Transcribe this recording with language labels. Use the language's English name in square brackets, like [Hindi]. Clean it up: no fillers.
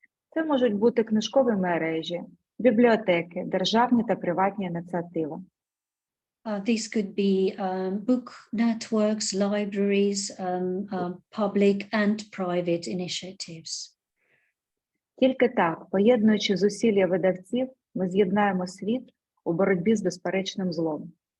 [Ukrainian] Це можуть бути книжкові мережі, бібліотеки, державні та приватні ініціативи. [English] These could be book networks, libraries, public and private initiatives. [Ukrainian] Тільки так, поєднуючи зусилля видавців, ми з'єднаємо світ у боротьбі з безперечним злом.